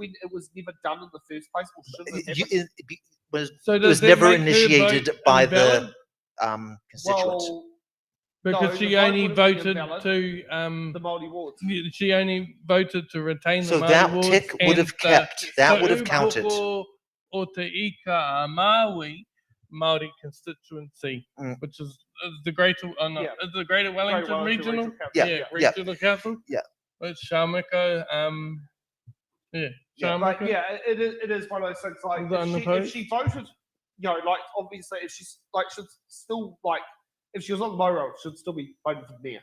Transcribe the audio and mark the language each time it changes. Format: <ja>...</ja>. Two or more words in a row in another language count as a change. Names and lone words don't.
<en>when it was never done in the first place. Or shouldn't have You, happened. it was So was does that never make her initiated vote by the invalid? constituents. Well, Because no, the she vote only would have been voted invalid. to the Māori wards. she only voted to retain the So Māori that wards tick would and have kept. That would have Te counted. Upoko o Te Ika a Māui Māori constituency, Mm. which is the greater Yeah. the Greater Wellington Wellington Regional Council. Yeah, Regional Council. Yeah. Which Shamiko Yeah. But Shamiko. yeah, it is one of those things. Like Was that if unopposed? she voted, like obviously if she's like should still like if she was on the Moro, should still be voting for the mayor.</en>